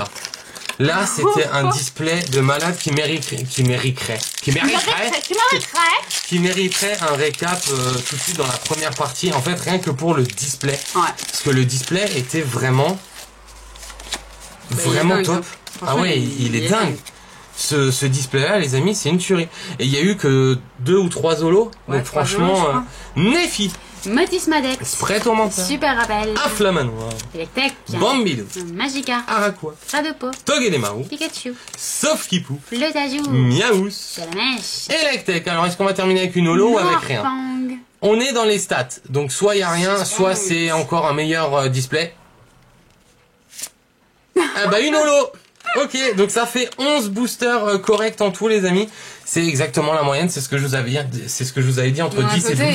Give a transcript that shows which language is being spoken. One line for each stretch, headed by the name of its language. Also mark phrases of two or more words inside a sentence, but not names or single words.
French: Là, c'était un display de malade qui mériterait un récap tout de suite dans la première partie. En fait, rien que pour le display. Ouais. Parce que le display était vraiment dingue, top. hein. Ah Franchement, ouais, il est dingue. Ce display-là, les amis, c'est une tuerie. Et il y a eu que 2 ou 3 holos. Ouais, donc 3 franchement, holos, je crois. Nefi, Motis Madex. Spray Tourmenteur, Super Rappel. Afflamanoir, Electek. Bambido, Magica. Araqua, Radopo. Togedemaru, Pikachu. Sauf Kipou, Fleutajou. Miaous, Salamèche. Electek. Alors, est-ce qu'on va terminer avec une holo ou avec rien? Morfang. On est dans les stats. Donc, soit il y a rien, soit c'est encore un meilleur display. Ah bah, une holo. Ok, donc ça fait 11 boosters corrects en tout, les amis. C'est exactement la moyenne, c'est ce que je vous avais dit, entre 10 et 12.